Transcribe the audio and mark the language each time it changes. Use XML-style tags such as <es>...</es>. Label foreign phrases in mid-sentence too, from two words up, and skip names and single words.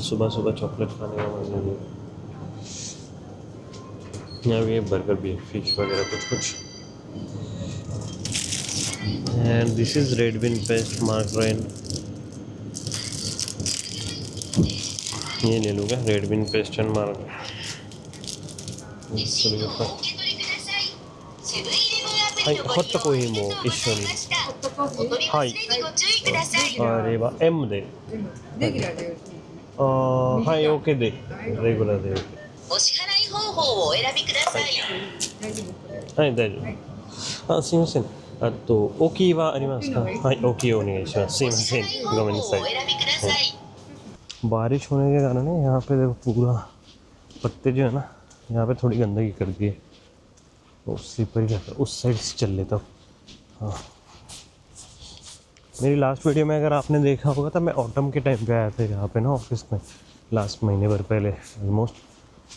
<hi>सुबह सुबह चॉकलेट खाने का मजा नहीं। यहाँ भी बर्गर भी है, फिश वगैरह कुछ कुछ।</hi> <en>and this is red bean paste margarine.</en> <hi>ये ले लूँगा,</hi> <en>red bean paste and margarine.</en> <ja>ホットコーヒーも一緒に。はい。あれは M で。レギュラーで。はい、OK で。レギュラーで。お支払い方法をお選びください。はい、大丈夫。あ、すいません。あと、大きいはありますか？はい、大きいお願いします。すいません。ごめんなさい。</ja> <hi>बारिश होने के कारण है यहाँ पे देखो पूरा पत्ते जो है ना, यहाँ पे थोड़ी गंदगी कर दी है। उस स्लीपर ही रहता है, उस साइड से चल लेता हूँ। हाँ, मेरी</hi> <en>last video</en> <hi>में अगर आपने देखा होगा तो मैं ऑटम के टाइम पे आया था यहाँ पे ना ऑफिस में, लास्ट महीने भर पहले ऑलमोस्ट।</hi>